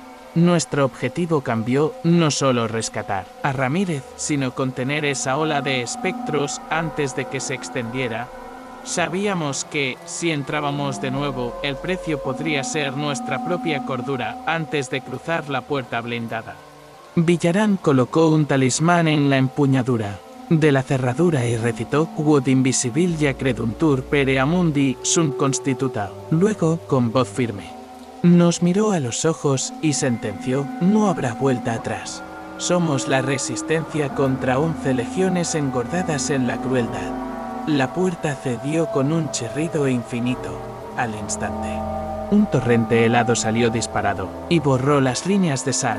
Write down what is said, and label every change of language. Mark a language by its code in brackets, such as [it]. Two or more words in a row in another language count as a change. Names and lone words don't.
[es] Nuestro objetivo cambió, no solo rescatar a Ramírez, sino contener esa ola de espectros antes de que se extendiera. Sabíamos que, si entrábamos de nuevo, el precio podría ser nuestra propia cordura antes de cruzar la puerta blindada. Villarán colocó un talismán en la empuñadura de la cerradura y recitó [la] Quod invisibilia creduntur per amundi sunt constituta. [es] Luego, con voz firme, nos miró a los ojos y sentenció: no habrá vuelta atrás. Somos la resistencia contra 11 legiones engordadas en la crueldad. La puerta cedió con un chirrido infinito. Al instante, un torrente helado salió disparado y borró las líneas de sal.